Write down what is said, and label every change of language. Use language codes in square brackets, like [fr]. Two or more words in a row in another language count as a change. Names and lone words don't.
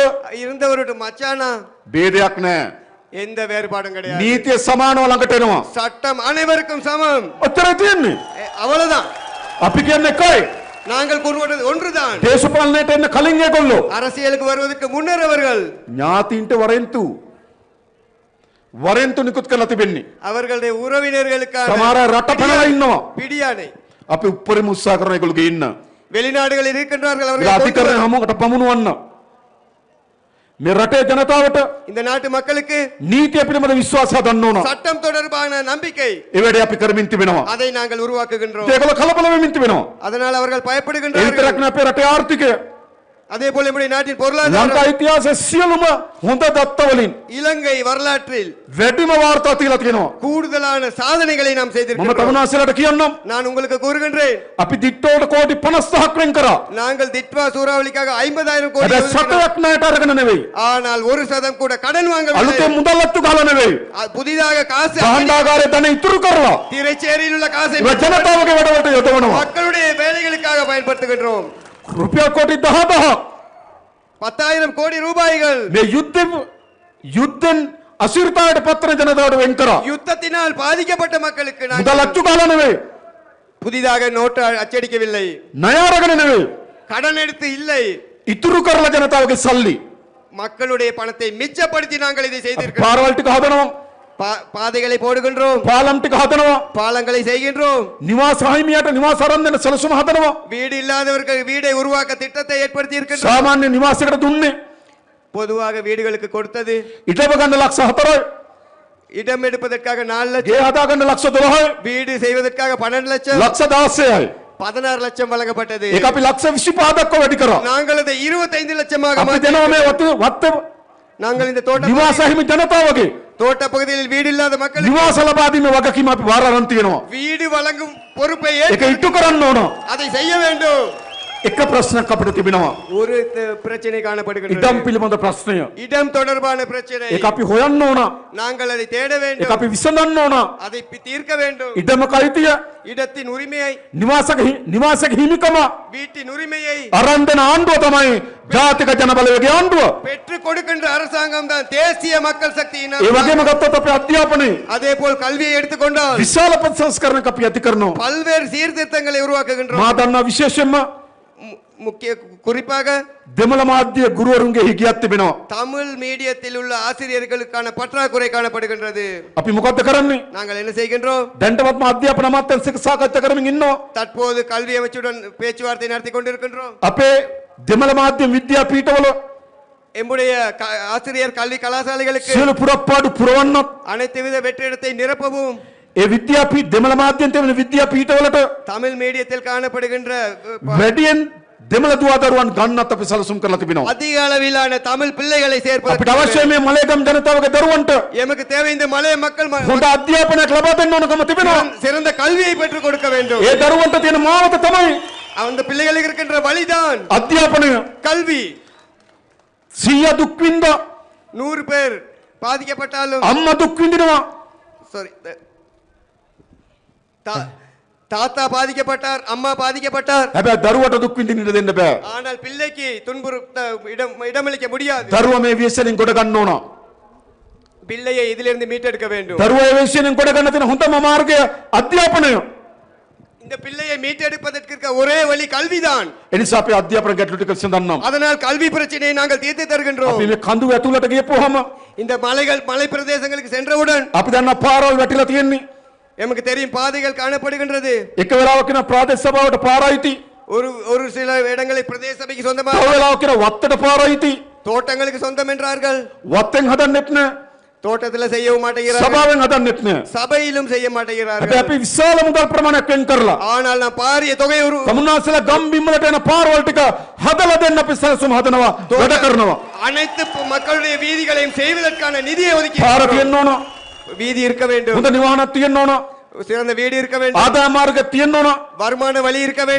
[ta] இருந்தவர் விட்டு மச்சானா, [si] ભેදයක් නැහැ. [ta] எந்த வேறுபாடும் கிடையாது. [si] නීතිය සමානව ළඟට එනවා. [ta] சட்டம் அனைவருக்கும் சமம். [si] ඔච්චරයි තියෙන්නේ. [ta] அவ்வளவுதான். [si] අපි කියන්නේ එකයි. [ta] நாங்கள் கூறுவது ஒன்றுதான். [si] දේශපාලනයට එන්න කලින් ඒගොල්ලෝ [ta] அரசியலுக்கு வருவதற்கு முன்னர் அவர்கள் [si] ඥාතීන්ට වරෙන්තු නිකුත් කරලා තිබෙන්නේ. [ta] அவர்களுடைய உறவினர்களுக்கான [si] සමහර රට පැනලා ඉන්නවා. [ta] பிடியானை [si] අපි උපරිම උත්සාහ කරන ඒගොල්ලෝ ගේන්න. [ta] வெளிநாடுகளில் இருக்கின்றார்கள். [si] ඒක [ta] அவர்கள் [si] අධිකරණ හමුවකට පමුණුවන්න. මේ රටේ ජනතාවට [ta] இந்த நாட்டு மக்களுக்கு [si] නීතිය පිළිබඳ විශ්වාසය ගන්න ඕන. [ta] சட்டம் தொடர்பான நம்பிக்கை, [si] ඒ වැඩේ අපි කරමින් තිබෙනවා. [ta] அதை நாங்கள் உருவாக்குகின்றோம். [si] ඒගොල්ලෝ කලබල වෙමින් තිබෙනවා. [ta] அதனால் அவர்கள் [si] ඒ [ta] பயப்படுகின்றார்கள். [si] විතරක් නෙවෙයි අපේ රටේ ආර්ථිකය [ta] அதே போல நம்முடைய நாட்டின் [si] ලංකා [ta] பொருளாதாரம், [si] ඉතිහාසයේ සියලුම හොඳ දත්ත වලින් [ta] இலங்கை வரலாற்றில் [si] වැඩිම වාර්තා තියලා තියෙනවා. [ta] கூடுதலான சாதனைகளை நாம் [si] මම [ta] செய்திருக்கிறோம். [si] තමුන්නාසලට කියන්නම් [ta] நான் உங்களுக்கு கூறுகின்றேன், [si] අපි දිට්ටෝට කෝටි 50ක් වෙන් කරා. [ta] நாங்கள் திட்வா சூறாவளிக்காக 50,000 கோடி [si] හැබැයි [ta] ஒதுக்கினோம். [si] සතයක් ණයට අරගෙන නෙවෙයි. [ta] ஆனால் 1% கூட கடன் வாங்கவில்லை. [si] අලුතෙන් මුදල් අත්තු ගහලා නෙවෙයි. [ta] புதிதாக காசு [si] භාණ්ඩාගාරයේ ධන ඉතුරු කරලා [ta] திரைச்சேரியில் உள்ள காசை [si] ඒ ජනතාවගේ වැඩවලට යොදවනවා. [ta] மக்களுடைய வேலைகளுக்காக பயன்படுத்துகின்றோம். [si] රුපියල් කෝටි 10,000ක් [ta] 10,000 கோடி ரூபாய்கள் [si] මේ යුද්ධෙන් අසිරතාවට පත්වන ජනතාවට වෙන් කරා. [ta] யுத்தத்தினால் பாதிக்கப்பட்ட மக்களுக்கு [si] මුදල් [ta] நாங்கள் [si] අච්චු ගහලා නෙවෙයි. [ta] புதிதாக நோட்டு அச்சடிக்கவில்லை, [si] ණය අරගෙන නෙවෙයි. [ta] கடன் எடுத்து இல்லை, [si] ඉතුරු කරලා ජනතාවගේ සල්ලි [ta] மக்களுடைய பணத்தை மிச்சப்படுத்தி நாங்கள் இதை செய்திருக்கிறோம். [si] පාරවල් ටික හදනවා. [ta] பாதைகளை போடுகின்றோம், [si] පාලම් ටික හදනවා. [ta] பாலங்களை செய்கின்றோம், [si] නිවාස හිමියට නිවාස අරන් දෙන සැලසුම හදනවා. [ta] வீடு இல்லாதவர்கள் வீடை உருவாக்க திட்டத்தை ஏற்படுத்தி இருக்கின்றோம். [si] සාමාන්‍ය නිවාසයකට දුන්නේ [ta] பொதுவாக வீடுகளுக்கு கொடுத்தது [si] ඉඩම ගන්න ලක්ෂ 4යි. [ta] இடம் எடுப்பதற்காக 4 லட்சம், [si] ගේ හදා ගන්න ලක්ෂ 12යි. [ta] வீடு செய்வதற்காக 12 லட்சம், [si] ලක්ෂ 16යි. [ta] 16 லட்சம் வழங்கப்பட்டது. [si] ඒක අපි ලක්ෂ 25 දක්වා වැඩි කරා. [ta] நாங்கள் அதை 25 லட்சமாக [si] අපි [ta] மாற்றி [si] දෙනවා මේ වත්ත [ta] நாங்கள் இந்த தோட்ட [si] නිවාස හිමි ජනතාවගේ [ta] தோட்ட பகுதியில் வீடு இல்லாத மக்களுக்கு [si] නිවාස ලබා දීමේ වගකීම අපි බාර අරන් තියෙනවා. [ta] வீடு வழங்கும் பொறுப்பை [si] ඒක ඉටු කරන්න ඕන. [ta] அதை செய்ய வேண்டும். [si] එක ප්‍රශ්නයක් අපිට තිබෙනවා. [ta] ஒரு பிரச்சனை காணப்படுகிறது, [si] ඉඩම් පිළිබඳ ප්‍රශ්නය. [ta] இடம் தொடர்பான பிரச்சனை. [si] ඒක අපි හොයන්න ඕන. [ta] நாங்கள் அதை தேட [si] ඒක [ta] வேண்டும், [si] අපි විසඳන්න ඕන. [ta] அதை தீர்க்க வேண்டும். [si] ඉඩමක අයිතිය, [ta] இடத்தின் உரிமையை, [si] නිවාසක හිමිකම [ta] வீட்டின் உரிமையை [si] අරන් දෙන ආණ්ඩුව තමයි ජාතික ජන බලවේගයේ ආණ්ඩුව. [ta] பெற்றுக் கொடுக்கின்ற அரசாங்கம் தான் தேசிய மக்கள் சக்தியின் [si] ඒ වගේම ගත්තොත් අපේ අධ්‍යාපනයේ [ta] அதே போல் கல்வியை எடுத்துக்கொண்டால் [si] විශාල ප්‍රතිසංස්කරණයක් අපි ඇති කරනවා. [ta] பல்வேறு சீர்திருத்தங்களை உருவாக்குகின்றோம். [si] මා දන්නා විශේෂයෙන්ම [ta] முக்கிய குறிப்பாக [si] දෙමළ මාධ්‍ය ගුරුවරුන්ගේ හිගියක් තිබෙනවා. [ta] தமிழ் மீடியத்தில் உள்ள ஆசிரியர்களுக்கான பற்றாக்குறை காணப்படுகின்றது. [si] අපි මොකද්ද කරන්නේ? [ta] நாங்கள் என்ன செய்கின்றோம்? [si] දැන්ටමත්ම අධ්‍යාපන අමාත්‍යංශ එක්ක සාකච්ඡා කරමින් ඉන්නවා. [ta] தற்போது கல்வி அமைச்சுடன் பேச்சுவார்த்தை நடத்தி கொண்டிருக்கின்றோம். [si] අපේ දෙමළ මාධ්‍ය විද්‍යාපීඨවල [ta] எம்முடைய ஆசிரியர் கல்வி கலாசாலைகளுக்கு [si] සියලු පුරප්පාඩු පුරවන්නත් [ta] அனைத்து வித வெற்றிடத்தை நிரப்பவும் [si] ඒ දෙමළ මාධ්‍යෙන් තිබෙන විද්‍යාපීඨවලට [ta] தமிழ் மீடியத்தில் காணப்படுகின்ற [si] වැඩියෙන් දෙමළ දුවදරුවන් ගන්නත් අපි සැලසුම් කරලා තිබෙනවා. [ta] அதிக அளவிலான தமிழ் பிள்ளைகளை [si] අපිට [ta] சேர்ப்பதற்கு [si] අවශ්‍ය මේ මලේගම් ජනතාවගේ දරුවන්ට [ta] எமக்கு தேவை இந்த மலைய மக்கள் [si] හොඳ අධ්‍යාපනයක් ලබා දෙන්න ඕනකම තිබෙනවා. [ta] சிறந்த கல்வியை பெற்றுக் கொடுக்க வேண்டும். [si] ඒ දරුවන්ට තියෙන මාවත තමයි [ta] அந்த பிள்ளைகளுக்கு இருக்கின்ற வழிதான் [si] අධ්‍යාපනය. [ta] கல்வி. [si] 100 දුක් විඳා [ta] 100 பேர் பாதிக்கப்பட்டாலும் [si] අම්මා දුක් විඳිනවා. [ta] சாரி தாத்தா பாதிக்கப்பட்டார், அம்மா பாதிக்கப்பட்டார். [si] හැබැයි දරුවට දුක් විඳින්න දෙන්න බෑ. [ta] ஆனால் பிள்ளைக்கு துன்புறுத்த இடமளிக்க முடியாது. [si] දරුවා මේ විශ්සෙන් ගොඩ ගන්න ඕන. [ta] பிள்ளையை இதிலிருந்து மீட்டெடுக்க வேண்டும். [si] දරුවා මේ විශ්සෙන් ගොඩ ගන්න තියෙන හොඳම මාර්ගය අධ්‍යාපනය. [ta] இந்த பிள்ளையை மீட்டெடுப்பதற்கு இருக்க ஒரே வழி கல்விதான். [si] එනිසා අපි අධ්‍යාපන ගැටලු ටික විසඳන්නම්. [ta] அதனால் கல்வி பிரச்சனையை நாங்கள் தீர்த்து தருகின்றோம். [si] අපි මේ කඳු ඇතුළට ගියපුවාම [ta] இந்த மலை பிரதேசங்களுக்கு சென்றவுடன் [si] අපි දන්නා පාරවල් වැටිලා තියෙන්නේ. [ta] எமக்கு தெரியும் பாதைகள் காணப்படுகின்றது. [si] එක වෙලාවක න ප්‍රාදේශ සභාවට පාරයිති. [ta] ஒரு சில இடங்களை பிரதேச சபைக்கு சொந்தமாக [si] තව වෙලාවක් කියන වත්තට පාරයිති. [ta] தோட்டங்களுக்கு சொந்தம் என்றார்கள். [si] වත්තෙන් හදන්නෙත් නෑ. [ta] தோட்டத்துல செய்யவும் மாட்டேங்கிறார்கள். [si] සභාවෙන් හදන්නෙත් නෑ. [ta] சபையிலும் செய்ய மாட்டேங்கிறார்கள். [si] හැබැයි අපි විශාල මුදල් ප්‍රමාණයක් වෙන් කරලා [ta] ஆனால் நான் பாரிய தொகை ஒரு [si] තමුන්නාසලා ගම් බිම්වලට එන පාරවල් ටික හදලා දෙන්න අපි සැලසුම් හදනවා වැඩ කරනවා. [ta] அனைத்து மக்களுடைய வீதிகளையும் செய்வதற்கான நிதியை ஒதுக்கி [si] පාර තියෙන්න ඕන. [ta] வீதி இருக்க வேண்டும். [si] හොඳ නිවාහනක් තියෙන්න ඕන. [ta] சிறந்த வீடு இருக்க வேண்டும். [si] ආදාය මාර්ගයක් තියෙන්න ඕන. [ta] வருமான வழி இருக்க வேண்டும்.